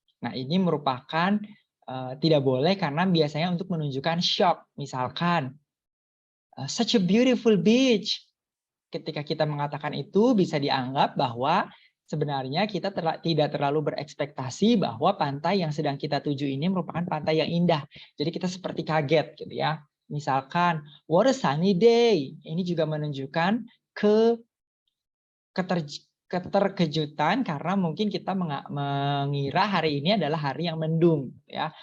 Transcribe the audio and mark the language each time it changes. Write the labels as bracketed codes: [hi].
[id] Nah, ini merupakan tidak boleh karena biasanya untuk menunjukkan shock. Misalkan [en] such a beautiful beach. [id] Ketika kita mengatakan itu bisa dianggap bahwa sebenarnya kita tidak terlalu berekspektasi bahwa pantai yang sedang kita tuju ini merupakan pantai yang indah. Jadi kita seperti kaget, gitu ya. Misalkan [en] what a sunny day. [id] Ini juga menunjukkan keterkejutan karena mungkin kita mengira hari ini adalah hari yang mendung, ya.